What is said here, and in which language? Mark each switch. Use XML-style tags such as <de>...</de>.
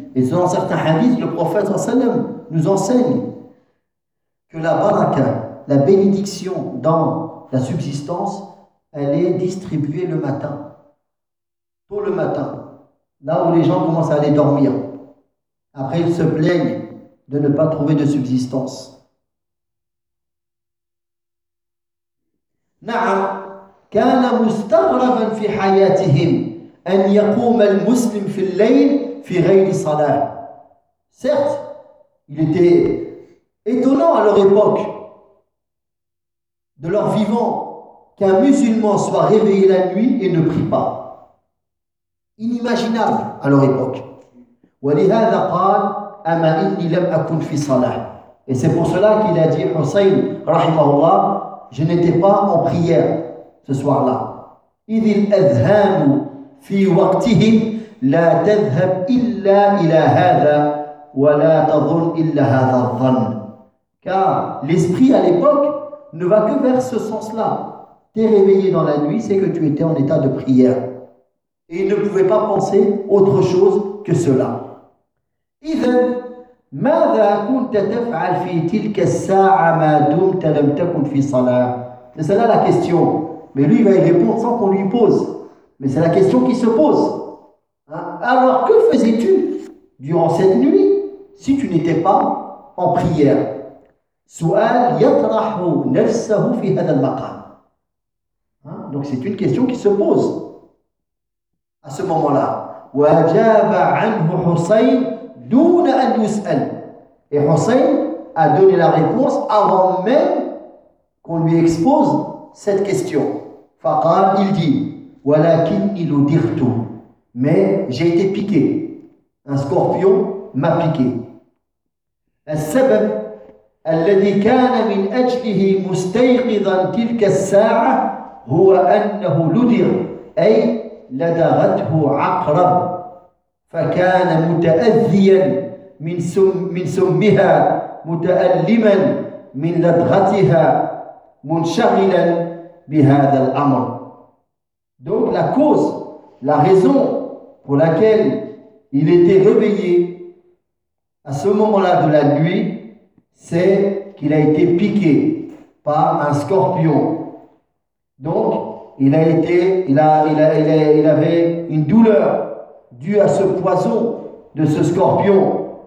<fr>Et selon certains hadiths, le prophète sallam nous enseigne que la baraka, la bénédiction dans la subsistance, elle est distribuée le matin, tôt le matin, là où les gens commencent à aller dormir. Après, ils se plaignent de ne pas trouver de subsistance.</fr> <ar>نعم كان مستغربا في حياتهم أن يقوم المسلم في الليل في غير صلاة.</ar> <fr>Certes, il était étonnant à leur époque de leur vivant qu'un musulman soit réveillé la nuit et ne prie pas. Inimaginable à leur époque.</fr> <ar>ولهذا قال أما إني لم أكن في صلاة.</ar> <fr>Et c'est pour cela qu'il a dit Hussein</fr> <ar>رحمه الله,</ar> <fr>je n'étais pas en prière ce soir-là.</fr> <ar>إِذِ الْأَذْهَانُ فِي وَقْتِهِمْ لَا تَذْهَبْ إِلَّا إِلَى هَذَا وَلَا تَظُنْ إِلَّا هَذَا الظَّنْ.</ar> <fr>Car l'esprit à l'époque ne va que vers ce sens-là. T'es réveillé dans la nuit, c'est que tu étais en état de prière. Et il ne pouvait pas penser autre chose que cela.</fr> <ar>إِذَنْ ماذا كنت تفعل في تلك الساعه ما دمت لم تكن في صلاه.</ar> <fr>C'est là la question, mais lui il va y répondre sans qu'on lui pose, mais c'est la question qui se pose, hein? Alors que faisais-tu durant cette nuit si tu n'étais pas en prière?</fr> <ar>سؤال يطرح نفسه في هذا المقام.</ar> <fr>Donc c'est une question qui se pose à ce moment-là.</fr> <ar>واجاب عنه حسين دون أن يسأل.</ar> <fr>Et Hussein a donné la réponse avant même qu'on lui expose cette question.</fr> <ar>فقال,</ar> <fr>il dit,</fr> <ar>ولكن أودرت,</ar> <fr>mais j'ai été piqué. Un scorpion m'a piqué.</fr> <ar>السبب الذي كان من أجله مستيقظا تلك الساعة هو أنه لدغ, أي لدغته عقرب. فكان متأذيا من سمها متألما من لدغتها منشغلا بهذا الأمر.</ar> <fr>Donc la cause, la raison pour laquelle il était réveillé à ce moment-là de la nuit, c'est qu'il a été piqué par un scorpion. Donc il avait une douleur dû à ce poison de ce scorpion.</fr>